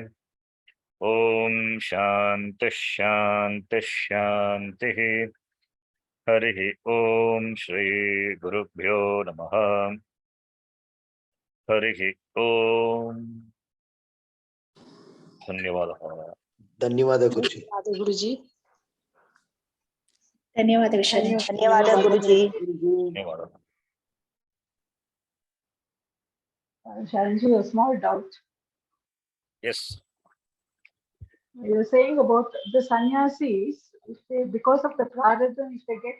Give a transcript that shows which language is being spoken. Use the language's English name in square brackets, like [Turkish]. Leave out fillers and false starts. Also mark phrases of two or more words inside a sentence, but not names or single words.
[Sanskrit] ॐ शान्ति शान्ति शान्ति. हरिः ॐ श्री गुरुभ्यो नमः. हरिः ॐ. Dhanyavadaha. [Kannada] ಧನ್ಯವಾದ ಗುರುಜಿ. ಗುರುಜಿ. ಧನ್ಯವಾದ ವಿಶ್ವನಾಥ್. ಧನ್ಯವಾದ ಗುರುಜಿ. [Sanskrit] Dhanyavadaha. [English] Sharanji, a small doubt. Yes. You're saying about the sannyasis, if they, because of the prarabdha, if they get a